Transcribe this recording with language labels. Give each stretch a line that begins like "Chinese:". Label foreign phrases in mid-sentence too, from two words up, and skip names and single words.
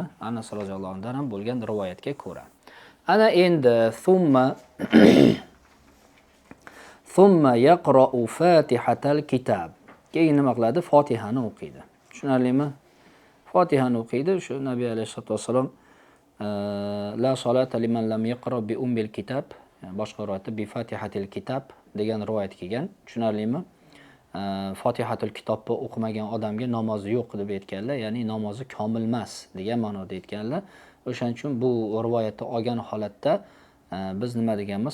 Uzbek: Anas roziyallohu anhudan ham bo'lgan rivoyatga ko'ra. Ana endi
Arabic: ثم يقرأ فاتحة الكتاب.
Uzbek: Keyin nima qiladi? Fotihani o'qiydi. Tushunarlimi? Fotihani o'qiydi. Shu Nabiy alayhisolatu vasallam
Arabic: لا صلاة لمن لم يقرأ بأم الكتاب,
Uzbek: boshqa rivoyatda
Arabic: بفاتحة الكتاب
Uzbek: degan rivoyat kelgan. Tushunarlimi? Fotihatul kitobni o'qimagan odamga namozi yo'q deb aytganlar, ya'ni namozi komil emas degan ma'noda aytganlar. O'shaning uchun bu rivoyatni olgan holatda biz nima deganmiz?